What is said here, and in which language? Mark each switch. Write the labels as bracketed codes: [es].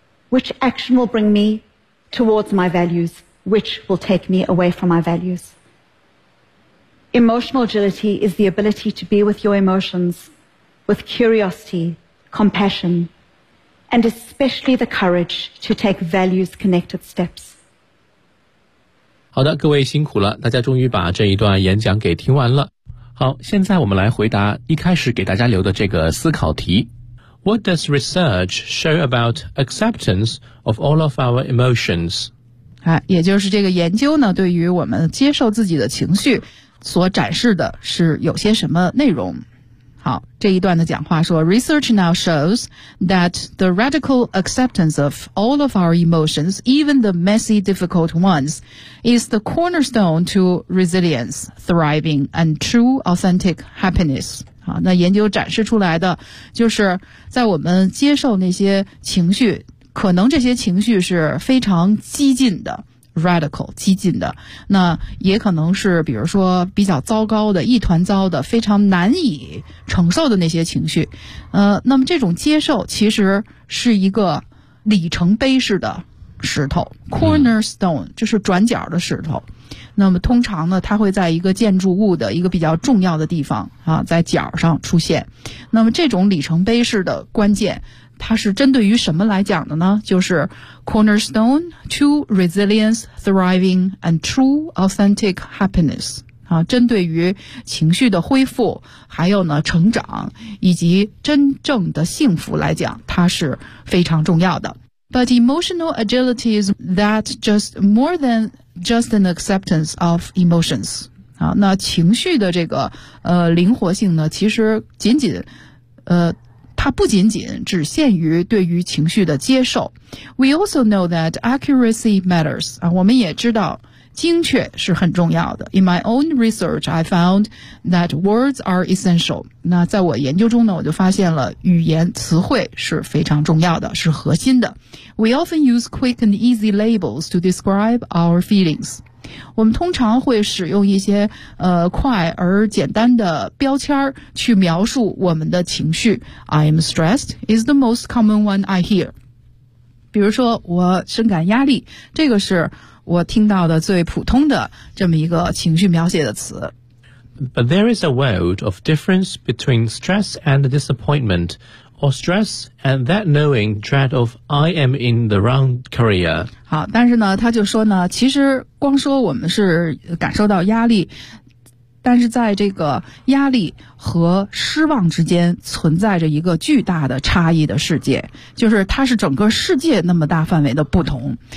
[en] Which action will bring me towards my values? Which will take me away from my values? Emotional agility is the ability to be with your emotions with curiosity, compassion, and especially the courage to take values-connected steps. [zh] 好的，各位辛苦了，大家终于把这一段演讲给听完了。好，现在我们来回答一开始给大家留的这个思考题。 [en] What does research show about acceptance of all of our emotions? [zh] 啊，也就是这个研究呢，对于我们接受自己的情绪所展示的是有些什么内容。好，这一段的讲话说 [en] Research now shows that the radical acceptance of all of our emotions, even the messy, difficult ones, is the cornerstone to resilience, thriving, and true authentic happiness. [zh] 好，那研究展示出来的就是在我们接受那些情绪，可能这些情绪是非常激进的 ,radical, 激进的。那也可能是比如说比较糟糕的一团糟的非常难以承受的那些情绪。那么这种接受其实是一个里程碑式的石头 ,cornerstone, 就是转角的石头。那么通常呢，它会在一个建筑物的一个比较重要的地方啊，在角上出现。那么这种里程碑式的关键它是针对于什么来讲的呢？就是 [en] cornerstone to resilience, thriving, and true authentic happiness. [zh] 啊，针对于情绪的恢复，还有呢，成长，以及真正的幸福来讲，它是非常重要的。 [en] But emotional agility is that just more than just an acceptance of emotions. [zh] 啊，那情绪的这个灵活性呢，其实仅仅它不仅仅只限于对于情绪的接受。 [en] We also know that accuracy matters. [zh] 啊，我们也知道精确是很重要的。 [en] In my own research, I found that words are essential. [zh] 那在我研究中呢，我就发现了语言词汇是非常重要的，是核心的。 [en] We often use quick and easy labels to describe our feelings. [zh] 我们通常会使用一些快而简单的标签去描述我们的情绪。 [en] I am stressed is the most common one I hear. [zh] 比如说我深感压力，这个是我听到的最普通的这么一个情绪描写的词。 [en] But there is a world of difference between stress and disappointment, or stress and that knowing dread of I am in the wrong career. [zh] 好，但是呢，他就说呢，其实光说我们是感受到压力，但是在这个压力和失望之间存在着一个巨大的差异的世界，就是它是整个世界那么大范围的不同。